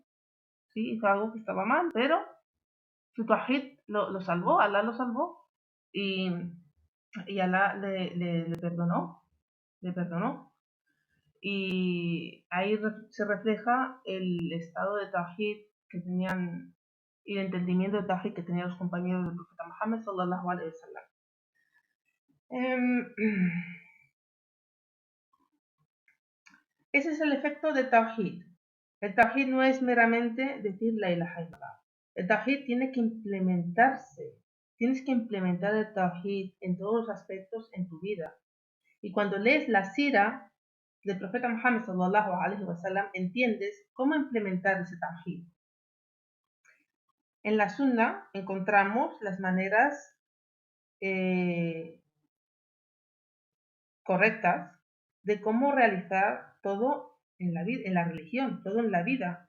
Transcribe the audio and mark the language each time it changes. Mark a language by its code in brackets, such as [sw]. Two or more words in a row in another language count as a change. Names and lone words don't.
[es] Sí, hizo algo que estaba mal, pero su Tawhid lo salvó, Allah lo salvó. Y, y Allah le perdonó, le perdonó. Y ahí se refleja el estado de Tawhid que tenían y el entendimiento de Tawhid que tenían los compañeros del profeta Muhammad [ar] صلى الله عليه وسلم. [es] Ese es el efecto de Tawhid. El Tawhid no es meramente decir [ar] لا إله إلا الله. [es] El Tawhid tiene que implementarse. Tienes que implementar el Tawhid en todos los aspectos en tu vida. Y cuando lees la sira del profeta Muhammad [ar] صلى الله عليه وسلم, [es] entiendes cómo implementar ese Tawhid. En la Sunna encontramos las maneras correctas de cómo realizar todo en la religión, todo en la vida.